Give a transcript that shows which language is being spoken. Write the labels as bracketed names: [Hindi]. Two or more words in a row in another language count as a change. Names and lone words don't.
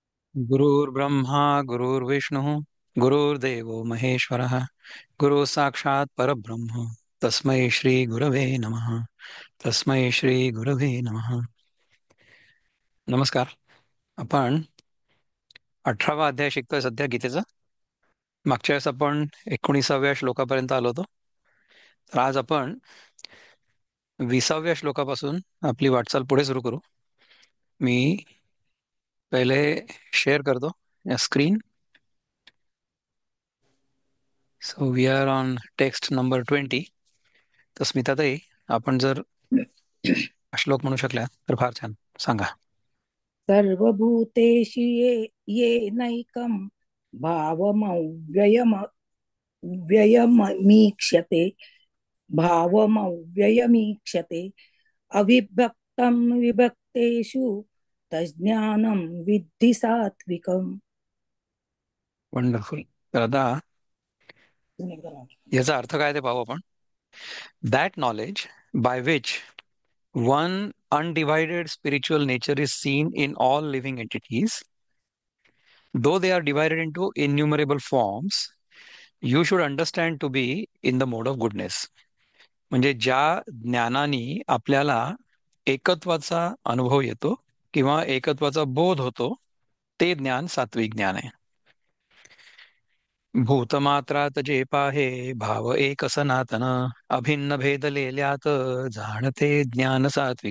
[Sanskrit] गुरुर्ब्रह्मा गुरुर्विष्णुः गुरुर्देवो महेश्वरः गुरु साक्षात परब्रह्म तस्मै श्री गुरवे नमः. तस्मै श्री गुरवे नमः. [Marathi] नमस्कार. आपण 18वा अध्याय शिकतोय सध्या गीतेचा. मागच्या वेळेस आपण 19व्या श्लोकापर्यंत आलो होतो. तर आज आपण 20व्या श्लोकापासून आपली वाटचाल पुढे सुरू करू. मी पहिले शेअर करतो या स्क्रीन. [English] So we are on text number 20. [Marathi] तर स्मिताताई, आपण जर श्लोक म्हणू शकल्या तर फार छान. सांगा. [Sanskrit] सर्वभूतेषु येनैकं भावमव्ययमीक्षते भावमव्ययमीक्षते अविभक्तं विभक्तेषु तज्ज्ञानं विद्धि सात्विकम्. [Marathi] वंडरफुल. तर आता याचा अर्थ काय ते पाहू आपण. [English] That knowledge by which one undivided spiritual nature is seen in all living entities, though they are divided into innumerable forms, you should understand to be in the mode of goodness. [Marathi] म्हणजे ज्या ज्ञानाने आपल्याला एकत्वाचा अनुभव येतो किंवा एकत्वाचा बोध होतो, ते ज्ञान सात्विक ज्ञान आहे. भूतमात्रात जे पाहे भाव एक सनातन, अभिन्न भेदलेल्यात जाणते ज्ञान सात्विक.